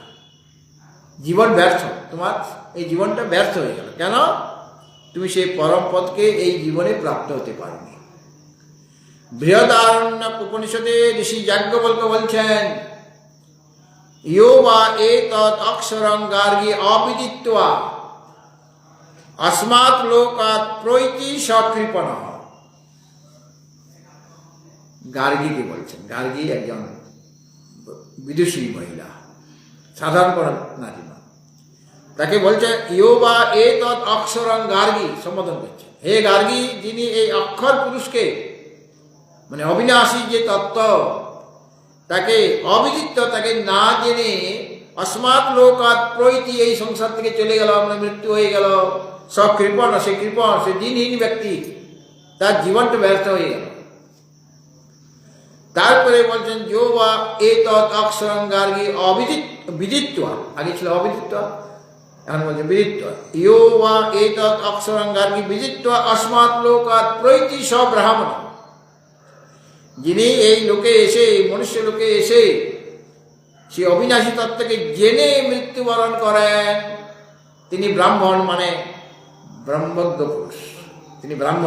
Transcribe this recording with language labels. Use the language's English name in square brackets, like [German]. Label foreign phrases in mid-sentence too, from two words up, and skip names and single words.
[Bangla] জীবন ব্যর্থ, তোমার এই জীবনটা ব্যর্থ হয়ে গেল। কেন? তুমি সেই পরম পদকে এই জীবনে প্রাপ্ত হতে পারবে। বৃহদারণ্যক উপনিষদে ঋষি যাজ্ঞবল্ক্য বলছেন, [Sanskrit] ইয়ো বা এতৎ অক্ষরং গার্গী অবিদিত্বা अस्मात् लोकात् প্রৈতি সকৃপণঃ। [Bangla] গার্গীকে বলছেন, গার্গী একজন বিদুষী মহিলা, সাধারণ কোনো নারী নয়। তাকে বলছে [Sanskrit] ইয়ো বা এতৎ অক্ষরং গার্গী, [Bangla] সম্বোধন করছেন, হে গার্গী, যিনি এই অক্ষর পুরুষকে, মানে অবিনাশী যে তত্ত্ব, তাকে অবিদিত্য, তাকে না জেনে [Sanskrit] अस्मात् लोकात् প্রৈতি, [Bangla] এই সংসার থেকে চলে গেল, মানে মৃত্যু হয়ে গেল, সব কৃপণ, সে কৃপণ, সে দিনহীন ব্যক্তি, তার জীবনটা ব্যর্থ হয়ে গেল। তারপরে বলছেন [Sanskrit] যো বা এতৎ অক্ষরং গার্গী বিদিত্বা, [Bangla] আগে ছিল অবিদিত্বা, এখন বলছে বিদিত্বা, [Sanskrit] ইয়ো বা এতৎ অক্ষরং গার্গী বিদিত্বা अस्मात् লোকাৎ প্রৈতি স ব্রাহ্মণ, [Bangla] যিনি এই লোকে এসে, মনুষ্য লোকে এসে সে অবিনাশী তত্ত্বকে জেনে মৃত্যুবরণ করেন, তিনি ব্রাহ্মণ, মানে ব্রহ্মজ্ঞ পুরুষ, তিনি ব্রাহ্মণ।